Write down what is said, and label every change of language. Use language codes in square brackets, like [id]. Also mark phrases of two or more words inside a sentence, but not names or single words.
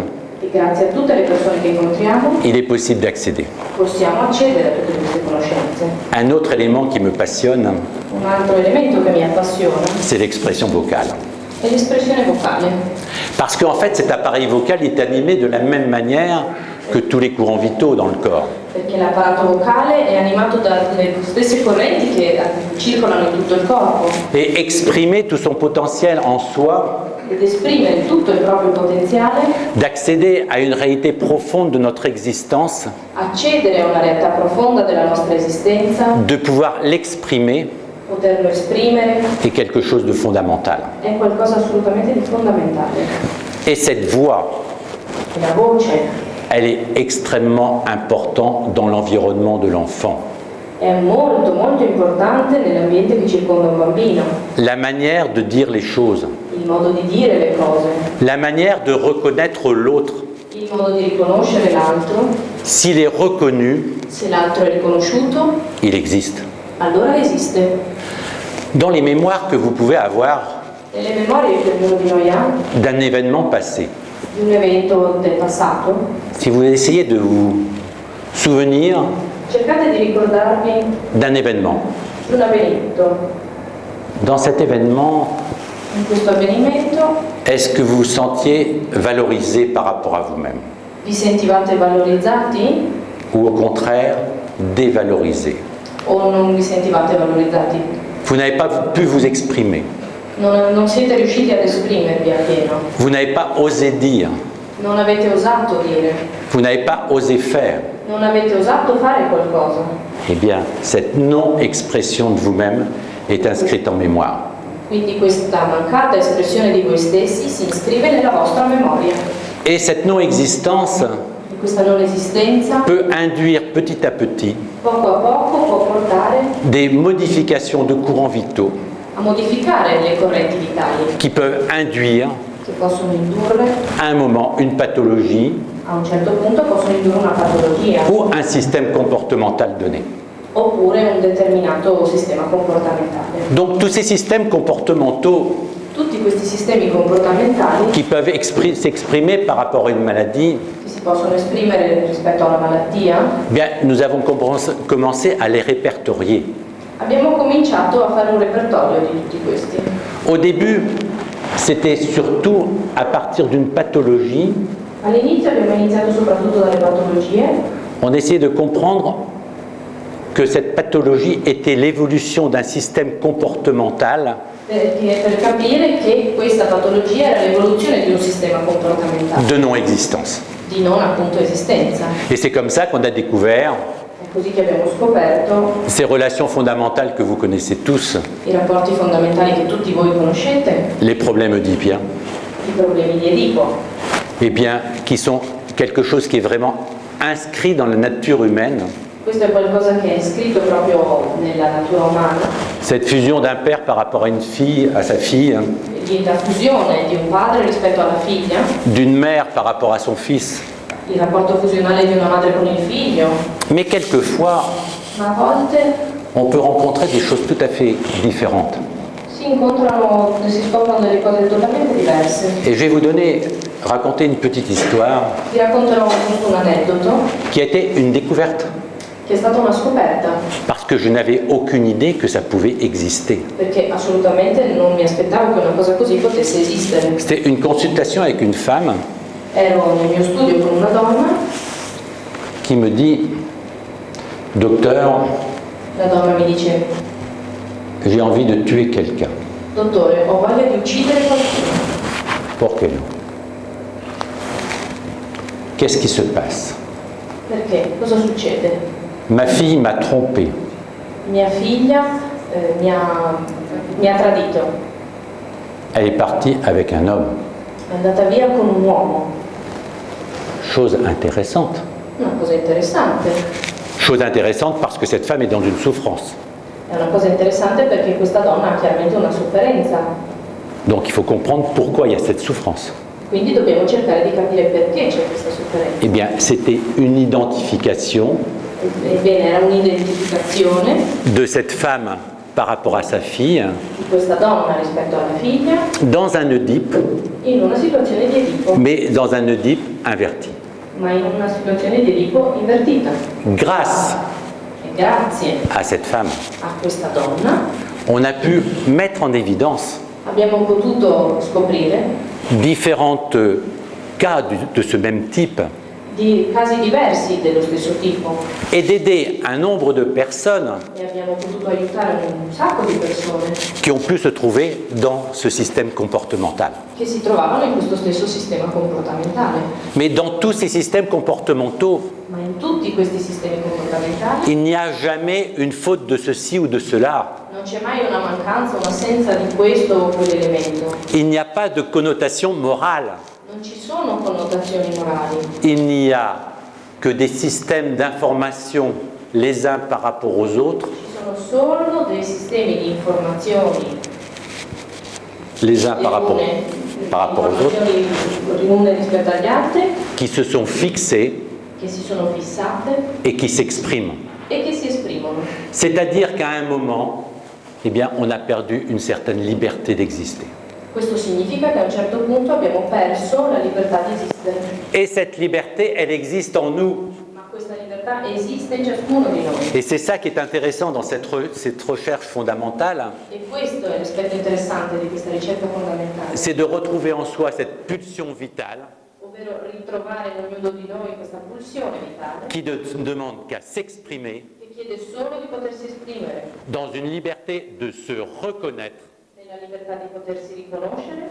[it] e grazie a tutte le persone che incontriamo [fr] il est possible d'accéder. [it] possiamo accedere a tutte queste conoscenze. [fr] Un autre élément qui me passionne, [it] Un altro elemento che mi appassiona [fr] c'est l'expression vocale. [it] è l'espressione vocale, [fr] Parce qu'en fait, cet appareil vocal est animé de la même manière que tous les courants vitaux dans le corps. [it] perché l'apparato vocale è animato dalle stesse correnti che circolano in tutto il corpo [fr] Et exprimer tout son potentiel en soi, [it] ed esprimere tutto il proprio potenziale, [fr] d'accéder à une réalité profonde de notre existence, [it] accedere a una realtà profonda della nostra esistenza, [fr] de pouvoir l'exprimer, [it] poterlo esprimere, [fr] est quelque chose de fondamental. [it] è qualcosa assolutamente di fondamentale. [fr] Et cette voix, [it] E la voce [fr] elle est extrêmement importante dans l'environnement de l'enfant. [it] è molto molto importante nell'ambiente che circonda un bambino, [fr] La manière de dire les choses, [it] il modo di dire le cose, [fr] la manière de reconnaître l'autre. [it] il modo di riconoscere l'altro. [fr] S'il est reconnu, [it] Se l'altro è riconosciuto, [fr] il existe. [it] allora esiste. [fr] Dans les mémoires que vous pouvez avoir [it] Nelle memorie che ognuno di noi ha [fr] d'un événement passé, [it] di un evento del passato, [fr] si vous essayez de vous souvenir [it] cercate di ricordarvi [fr] d'un événement, [it] di un avvenimento. [fr] dans cet événement, [it] In questo avvenimento [fr] est-ce que vous vous sentiez valorisé par rapport à vous-même [it] vi sentivate valorizzati [fr] ou au contraire dévalorisé? [it] o non vi sentivate valorizzati? [fr] Vous n'avez pas pu vous exprimer, [it] Non siete riusciti ad esprimervi appieno, [fr] vous n'avez pas osé dire, [it] Non avete osato dire, [fr] vous n'avez pas osé faire. [it] non avete osato fare qualcosa. [fr] Eh bien, cette non-expression de vous-même est inscrite en mémoire. [it] Quindi questa mancata espressione di voi stessi si iscrive nella vostra memoria. [fr] Et cette non-existence [it] E questa non esistenza, [fr] peut induire petit à petit [it] poco a poco, può portare [fr] des modifications de courants vitaux [it] a modificare le correnti vitali, [fr] qui peuvent induire [it] che possono indurre, [fr] à un moment une pathologie [it] a un certo punto, possono indurre una patologia, [fr] ou un système comportemental donné. [it] oppure un determinato sistema comportamentale. [fr] Donc tous ces systèmes comportementaux [it] Tutti questi sistemi comportamentali [fr] qui peuvent s'exprimer par rapport à une maladie, [it] che si possono esprimere rispetto a una malattia, [fr] eh bien, nous avons commencé à les répertorier. [it] abbiamo cominciato a fare un repertorio di tutti questi. [fr] Au début, c'était surtout à partir d'une pathologie, [it] All'inizio abbiamo iniziato soprattutto dalle patologie, [fr] on essayait de comprendre que cette pathologie était l'évolution d'un système comportemental [it] per capire che questa patologia era l'evoluzione di un sistema comportamentale, [fr] de non-existence. [it] di non appunto esistenza. [fr] Et c'est comme ça qu'on a découvert [it] È così che abbiamo scoperto [fr] ces relations fondamentales que vous connaissez tous, [it] i rapporti fondamentali che tutti voi conoscete, [fr] les problèmes oedipiens, [it] i problemi di Edipo, [fr] eh bien, qui sont quelque chose qui est vraiment inscrit dans la nature humaine. [it] questo è qualcosa che è scritto proprio nella natura umana, [fr] Cette fusion d'un père par rapport à une fille, à sa fille, [it] la fusione di un padre rispetto alla figlia, [fr] d'une mère par rapport à son fils. [it] il rapporto fusionale di una madre con il figlio, [fr] Mais quelquefois, [it] ma a volte [fr] on peut rencontrer des choses tout à fait différentes. [it] si incontrano e si scoprono delle cose totalmente diverse. [fr] Et je vais vous raconter une petite histoire [it] Vi racconterò appunto un aneddoto [fr] qui a été une découverte, [it] che è stata una scoperta, [fr] parce que je n'avais aucune idée que ça pouvait exister. [it] perché assolutamente non mi aspettavo che una cosa così potesse esistere. [fr] C'était une consultation avec une femme [it] Ero nel mio studio con una donna, [fr] qui me dit, docteur, [it] la donna mi dice: [fr] j'ai envie de tuer quelqu'un. [it] dottore, ho voglia di uccidere qualcuno. [fr] Pourquoi non? Qu'est-ce qui se passe? [it] Perché? Cosa succede? [fr] Ma fille m'a trompé. [it] Mia figlia mi ha tradito, [fr] Elle est partie avec un homme. [it] è andata via con un uomo. [fr] Chose intéressante. [it] Una cosa interessante. [fr] Chose intéressante parce que cette femme est dans une souffrance. [it] È una cosa interessante perché questa donna ha chiaramente una sofferenza. [fr] Donc il faut comprendre pourquoi il y a cette souffrance. [it] Quindi dobbiamo cercare di capire perché c'è questa sofferenza. [fr] Eh bien, c'était une identification [it] Ebbene, era un'identificazione [fr] de cette femme par rapport à sa fille [it] di questa donna rispetto alla figlia [fr] dans un Oedipe, [it] in una situazione di Edipo, [fr] mais dans un Oedipe inverti. [it] ma in una situazione di Edipo invertita. [fr] Grâce [it] E grazie [fr] à cette femme, [it] a questa donna [fr] on a pu mettre en évidence [it] abbiamo potuto scoprire [fr] différents cas de ce même type [it] di casi diversi dello stesso tipo [fr] et d'aider un nombre de personnes [it] e abbiamo potuto aiutare un sacco di persone [fr] qui ont pu se trouver dans ce système comportemental. [it] che si trovavano in questo stesso sistema comportamentale. [fr] Mais dans tous ces systèmes comportementaux, [it] Ma in tutti questi sistemi comportamentali [fr] il n'y a jamais une faute de ceci ou de cela. [it] non c'è mai una mancanza, un'assenza di questo o quell'elemento. [fr] Il n'y a pas de connotation morale. [it] Non ci sono connotazioni morali. [fr] Il n'y a que des systèmes d'information les uns par rapport aux autres, [it] Ci sono solo dei sistemi di informazioni [fr] les uns par rapport aux autres, [it] l'une rispetto agli altri, [fr] qui se sont fixés [it] che si sono fissate [fr] et qui s'expriment. [it] e che si esprimono. [fr] C'est-à-dire qu'à un moment, eh bien, on a perdu une certaine liberté d'exister. [it] Questo significa che a un certo punto abbiamo perso la libertà di esistere. [fr] Et cette liberté, elle existe en nous. [it] Ma questa libertà esiste in ciascuno di noi. [fr] Et c'est ça qui est intéressant dans cette recherche fondamentale, [it] E questo è l'aspetto interessante di questa ricerca fondamentale, [fr] c'est de retrouver en soi cette pulsion vitale [it] ovvero ritrovare in ognuno di noi questa pulsione vitale [fr] qui ne demande qu'à s'exprimer [it] che chiede solo di potersi esprimere [fr] dans une liberté de se reconnaître [it] nella nella libertà di potersi riconoscere